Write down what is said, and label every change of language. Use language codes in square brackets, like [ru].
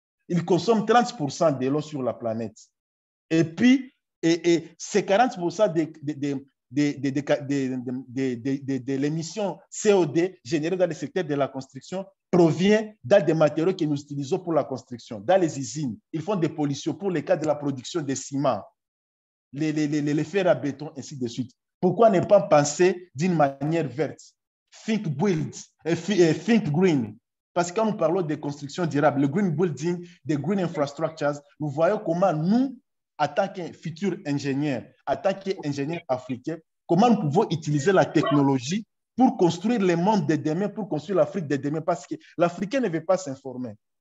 [fr] Il consomme 30% de l'eau sur la planète. Et puis, ces 40% de l'émission CO2 générée dans le secteur de la construction provient des matériaux que nous utilisons pour la construction. Dans les usines, ils font des pollutions pour le cas de la production des ciments, les fers à béton, ainsi de suite. Pourquoi ne pas penser d'une manière verte? [en] Think build, think green. [fr] Parce que quand nous parlons de construction durable, le green building, des green infrastructures, nous voyons comment nous, en tant que futurs ingénieurs, en tant qu'ingénieurs africains, comment nous pouvons utiliser la technologie pour construire le monde de demain, pour construire l'Afrique de demain, parce que l'Africain ne veut pas s'informer.